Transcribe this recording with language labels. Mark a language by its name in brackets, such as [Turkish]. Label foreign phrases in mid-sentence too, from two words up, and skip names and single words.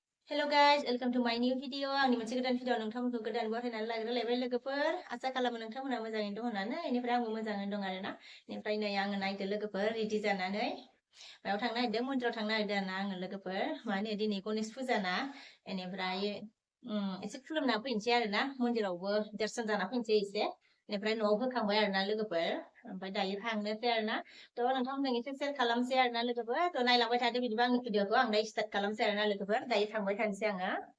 [English] Hello guys, welcome to my new video. [Bodo] Ani moनसे गोदान भिडिअ नोंथांमोनखौ गोदान बरायनानै लाग्रोलायबाय लोगोफोर आसा खालामो नोंथांमोना मोजाङैनो दं होननानै इनिफ्राय आंबो मोजाङैनो दं आरोना इनिफ्राय नै आङो नायदो लोगोफोर रेडि जानानै मायाव थांनो नागिरदों मन्दिराव थांनो नागिरदों आरोना आङो लोगोफोर माने दिनै गणेश फुजा ना इनिफ्राय एसे खुलुमना फैनोसै आरोना मन्दिरावबो दर्शन जाना फैनोसै एसे इनिफ्राय न'आव होखांबाय आरोना लोगोफोर ओमफ्राय दायो थांनोसै आरोना थ' नोंथांमोनजों एसे शेयार खालामसै आरोना लोगोफोर थ' नायलांबाय थादो बिदिबा आंनि भिडिअखौ आं दायो स्टार्ट खालामसै आरोना लोगोफोर दायो थांबाय थानोसै आङो